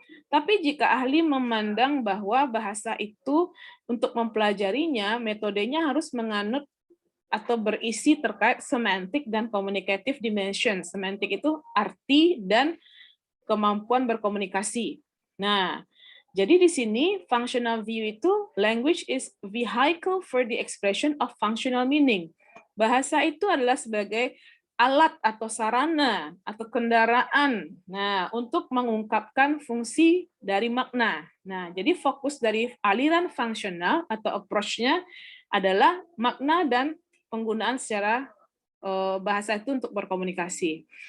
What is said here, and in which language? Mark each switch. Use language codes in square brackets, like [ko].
[id] Tapi jika ahli memandang bahwa bahasa itu untuk mempelajarinya, metodenya harus menganut atau berisi terkait semantik dan [en] communicative dimension. [id] Semantik itu arti dan kemampuan berkomunikasi. Nah, jadi di sini [en] functional view itu language is vehicle for the expression of functional meaning. [id] Bahasa itu adalah sebagai alat atau sarana atau kendaraan. Nah, untuk mengungkapkan fungsi dari makna. Nah, jadi fokus dari aliran fungsional atau approach-nya adalah makna dan penggunaan secara bahasa itu untuk berkomunikasi.